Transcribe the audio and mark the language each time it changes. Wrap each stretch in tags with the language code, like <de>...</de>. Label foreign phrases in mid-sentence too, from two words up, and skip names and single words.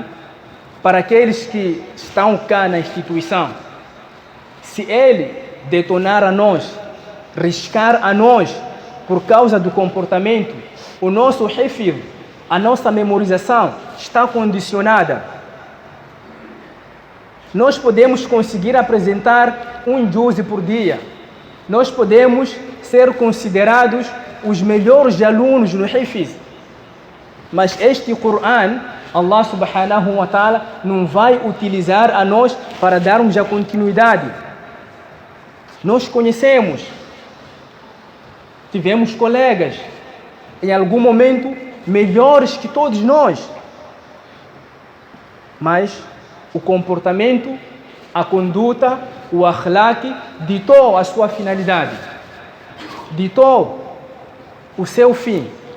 <pt>Para aqueles que estão cá na instituição, se ele detonar a nós, riscar a nós por causa do comportamento, o nosso hifz, a nossa memorização está condicionada. Nós podemos conseguir apresentar um juz por dia. Nós podemos ser considerados os melhores alunos no hifz. Mas este Coran,</pt> <ar>الله سبحانه وتعالى</ar> <pt>não vai utilizar a nós para darmos a continuidade. Nós conhecemos, tivemos colegas, em algum momento, melhores que todos nós. Mas o comportamento, a conduta, o akhlaq ditou a sua finalidade, ditou o seu fim.</pt>